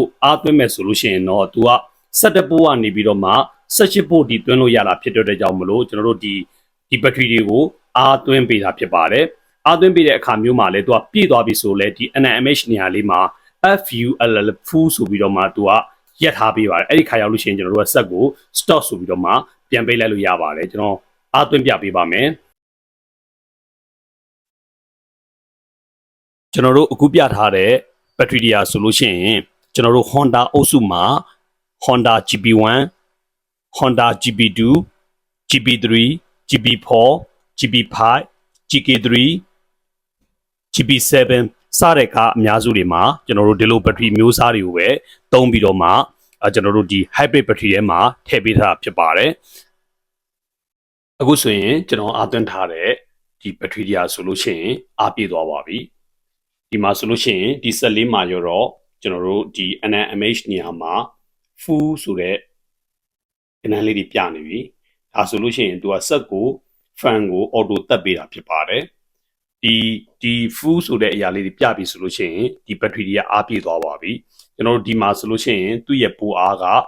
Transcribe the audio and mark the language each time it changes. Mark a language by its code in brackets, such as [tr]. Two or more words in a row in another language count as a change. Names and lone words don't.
[my] အားသွင်းမယ်ဆိုလို့ရှိရင်တော့သူက17ပို့ကနေပြီးတော့မှ18ပို့ဒီသွင်းလို့ရတာဖြစ်တဲ့ကြောင့်မလို့ကျွန်တော်တို့ဒီဘက်ထရီတွေကိုအားသွင်းပေးတာဖြစ်ပါတယ်အားသွင်းပေးတဲ့အခါမျိုးမှာလည်းသူကပြည့်သွားပြီဆိုလဲဒီ NMH နေရာလေးမှာ [en] FULL full [my] ဆိုပြီးတော့မှသူကရက်ထားပေးပါတယ်အဲ့ဒီခါရောက်လို့ရှိရင်ကျွန်တော်တို့ကဆက်ကို stop ဆိုပြီးတော့မှပြန်ပေးလိုက်လို့ရပါတယ်ကျွန်တော်အားသွင်းပြပေးပါမယ် ကျွန်တော်တို့အခုပြထားတဲ့ဘက်ထရီတွေဆိုလို့ရှိရင်ကျွန်တော်တို့ Honda အုပ်စုမှာ Honda GP1 Honda GP2 GP3 GP4 GP5 GK3 GP7 စတဲ့ကားအများစုတွေမှာကျွန်တော်တို့ဒီ လိုဘက်ထရီမျိုးစားတွေကိုပဲသုံးပြီးတော့မှကျွန်တော်တို့ဒီ hybrid ဘက်ထရီထဲမှာထည့်ပေးထားတာဖြစ်ပါတယ်အခုဆိုရင်ကျွန်တော်အားသွင်း ထားတဲ့ဒီဘက်ထရီတွေဆိုလို့ရှိရင်အားပြည့်သွားပါပြီဒီမှာဆိုလို့ရှိရင်ဒီဆက်လေးမှာရောတော့ကျွန်တော်တို့ဒီ NMH နေရာမှာ full ဆိုတဲ့ကဏ္ဍလေးတွေပြနေပြီဒါဆိုလို့ရှိရင်သူကဆက်ကို fan ကို auto တက်ပေးတာဖြစ်ပါတယ်ဒီ full ဆိုတဲ့အရာလေးတွေပြပြီဆိုလို့ရှိရင်ဒီဘက်ထရီတွေကအားပြည့်သွားပါပြီကျွန်တော်တို့ဒီမှာဆိုလို့ရှိရင်သူ့ရဲ့ပိုအားက